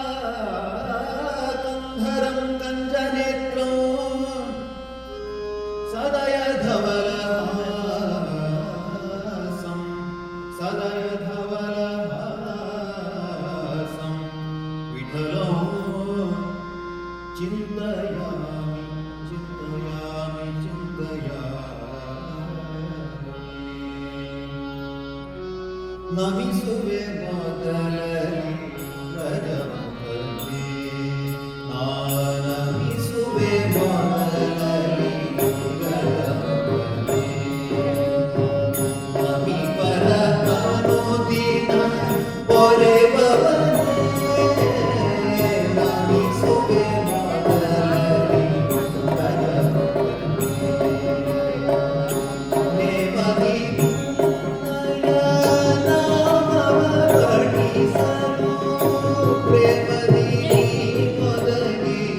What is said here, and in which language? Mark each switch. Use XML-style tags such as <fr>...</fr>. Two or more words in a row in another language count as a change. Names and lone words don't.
<sa>कंधरं कंजनेत्रं सदय धवलहासं सदय धवलहासं विठलो चिन्तयामि चिन्तयामि चिन्तयामि।</sa> <kn>नमिಸುವೆ ಮೊದಲಲ್ಲಿ ಗಜಮುಖನೇ ನಮಿಸುವೆ ಮೊದಲಲ್ಲಿ ಗಜಮುಖನೇ ನಮಿಪರ ನಾನು ದಿನ ಪೊರೆಬವನೇ ನಮಿಸುವೆ ಮೊದಲಲ್ಲಿ ಗಜಮುಖನೇ ನೇಮದಿ ಪ್ರೇಮದಿ ಮೊದಲಿ</kn>